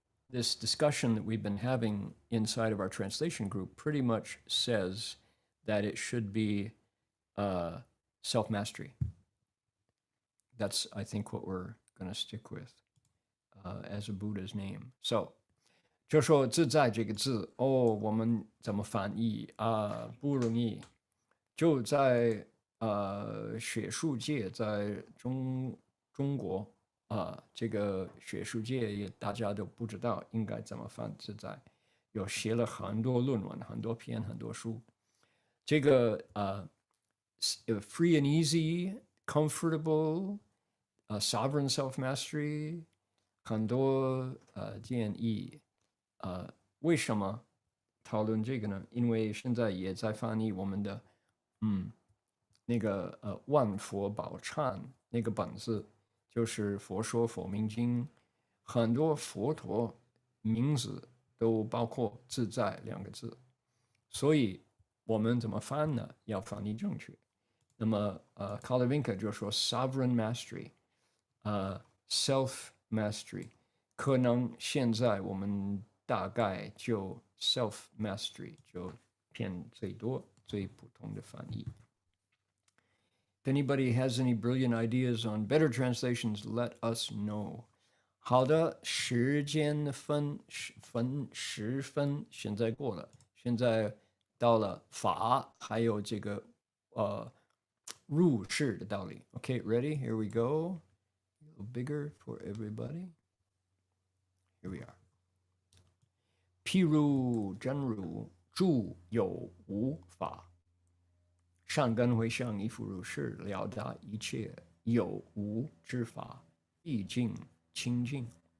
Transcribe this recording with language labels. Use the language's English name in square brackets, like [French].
[English] This discussion that we've been having inside of our translation group pretty much says that it should be self-mastery. That's, I think, what we're going to stick with as a Buddha's name. [Chinese] So, 就说自在这个字，我们怎么翻译啊？不容易。就在学术界，在中国这个学术界也大家都不知道应该怎么翻自在，有写了很多论文、很多篇、很多书。这个 [English] free and easy, comfortable, sovereign self-mastery, [Chinese] 很多建议。为什么讨论这个呢？因为现在也在翻译我们的那个万佛宝忏那个本子，就是《佛说佛明经》，很多佛陀名字都包括“自在”两个字，所以我们怎么翻呢？要翻译正确。那么Kalavinka 就说 [English] sovereign mastery， self mastery， [Chinese] 可能现在我们大概就 self mastery 就偏最多最普通的翻译。 [English] If anybody has any brilliant ideas on better translations, let us know. [Chinese] 好的，时间分10分，现在过了，现在到了法，还有这个入世的道理。 [English] Okay, ready? Here we go. A little bigger for everybody. Here we are. [Chinese] 譬如真如住有无法。善根回向一复如是，了达一切有无之法，毕竟清净。